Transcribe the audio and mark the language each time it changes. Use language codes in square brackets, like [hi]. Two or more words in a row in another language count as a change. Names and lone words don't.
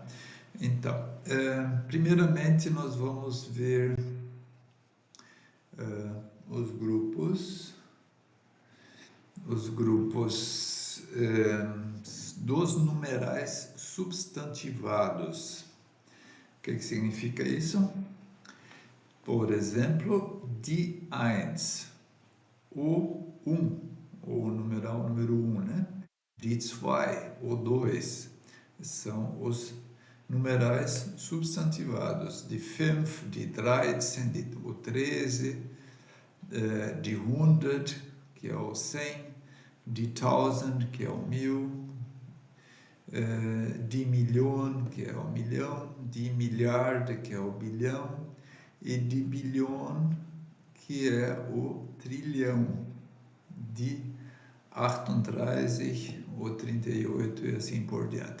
[pt] Então, primeiramente nós vamos ver os grupos dos numerais substantivados. O que significa isso? Por exemplo, [de] die eins, [pt] o 1, o numeral número 1, né? [de] Die zwei, [pt] o 2, são os numerais substantivados. [de] Die 5, die 13, o 13, die 100, [pt] que é o 100, die 1000, que é o 1000, [de] die Million, [pt] que é o milhão, [de] die Milliarde, [pt] que é o bilhão, e de bilhão, que é o trilhão, de 38, o 38 e assim por diante.